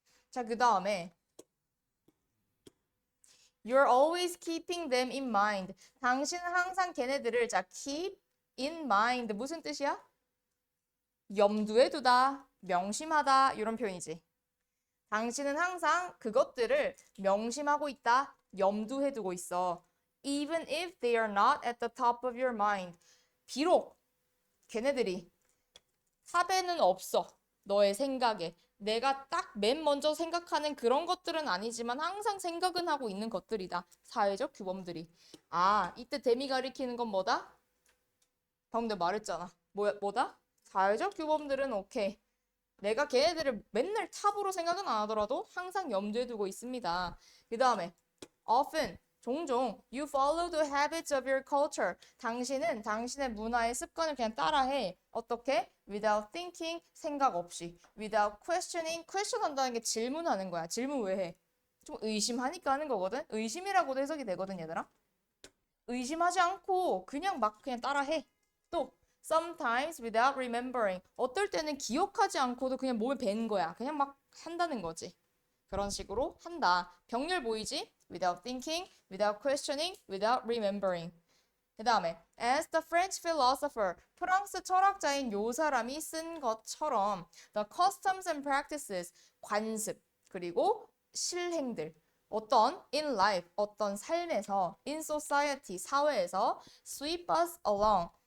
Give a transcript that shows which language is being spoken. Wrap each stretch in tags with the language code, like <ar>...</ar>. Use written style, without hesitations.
<ko>자, 그 다음에</ko> <en>You're always keeping them in mind.</en> <ko>당신은 항상 걔네들을 keep in mind. 무슨 뜻이야? 염두에 두다, 명심하다 이런 표현이지. 당신은 항상 그것들을 명심하고 있다, 염두에 두고 있어.</ko> <en>Even if they are not at the top of your mind.</en> <ko>비록 걔네들이 탑에는 없어. 너의 생각에. 내가 딱 맨 먼저 생각하는 그런 것들은 아니지만 항상 생각은 하고 있는 것들이다. 사회적 규범들이. 이때 데미 가리키는 건 뭐다? 방금 내가 말했잖아. 뭐다? 사회적 규범들은 오케이. 내가 걔네들을 맨날 탑으로 생각은 안 하더라도 항상 염두에 두고 있습니다. 그 다음에</ko> <en>often,</en> <ko>종종</ko> <en>you follow the habits of your culture.</en> <ko>당신은 당신의 문화의 습관을 그냥 따라해. 어떻게?</ko> <en>Without thinking,</en> <ko>생각 없이.</ko> <en>Without questioning,</en> <ko>question 한다는 게 질문하는 거야. 질문 왜 해? 좀 의심하니까 하는 거거든? 의심이라고도 해석이 되거든, 얘들아. 의심하지 않고 그냥 따라해.</ko> <en>또 sometimes without remembering.</en> <ko>어떨 때는 기억하지 않고도 그냥 몸에 밴 거야. 그냥 막 한다는 거지. 그런 식으로 한다. 병렬 보이지?</ko> <en>Without thinking, without questioning, without remembering. 그 다음에 as the French philosopher,</en> <ko>프랑스 철학자인 요 사람이 쓴 것처럼</ko> <en>the customs and practices,</en> <ko>관습, 그리고 실행들, 어떤</ko> <en>in life, 어떤</en> <ko>삶에서</ko> <en>in society,</en> <ko>사회에서</ko> <en>sweep us along.</en>